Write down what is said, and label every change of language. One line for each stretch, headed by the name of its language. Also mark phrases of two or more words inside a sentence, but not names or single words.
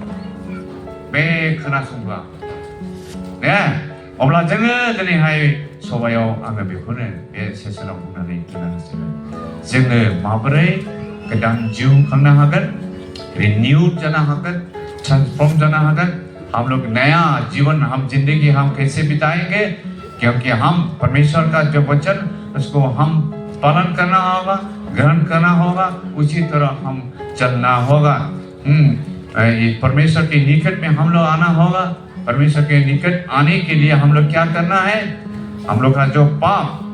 Bodo: बे खोनासंब्ला ने अब्ला जोङो दिनैहाय सभायाव आङो बेखौनो बे सेसनाव बुंनानै खोनानोसै जोङो माबोरै गोदान जिउ खांनो हागोन रिन्यूड जानो हागोन ट्रांसफॉर्म जानो हागोन
Hindi: हम लोग नया जीवन हम जिंदगी हम कैसे बिताएंगे क्योंकि हम परमेश्वर का जो वचन उसको हम पालन करना होगा ग्रहण करना होगा उसी तरह हम चलना होगा परमेश्वर के निकट में हम लोग आना होगा परमेश्वर के निकट आने के लिए हम लोग क्या करना है हम लोग का जो पाप